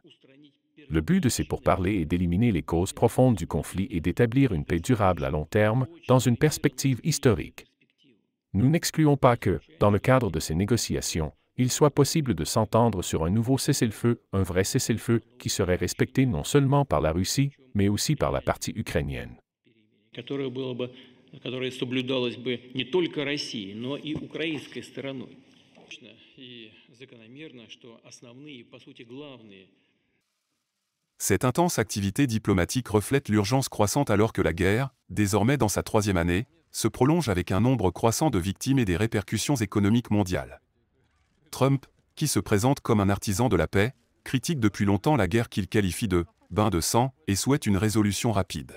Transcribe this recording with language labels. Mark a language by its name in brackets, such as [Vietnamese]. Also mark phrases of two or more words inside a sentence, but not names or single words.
[French] Le but de ces pourparlers est d'éliminer les causes profondes du conflit et d'établir une paix durable à long terme, dans une perspective historique. Nous n'excluons pas que, dans le cadre de ces négociations, il soit possible de s'entendre sur un nouveau cessez-le-feu, un vrai cessez-le-feu, qui serait respecté non seulement par la Russie, mais aussi par la partie ukrainienne. [Russian] Которое соблюдалось бы не только Россией, но и украинской стороной. И закономерно, что основные, по сути, главные. [French] Cette intense activité diplomatique reflète l'urgence croissante alors que la guerre, désormais dans sa 3e année, se prolonge avec un nombre croissant de victimes et des répercussions économiques mondiales. Trump, qui se présente comme un artisan de la paix, critique depuis longtemps la guerre qu'il qualifie de « bain de sang » et souhaite une résolution rapide.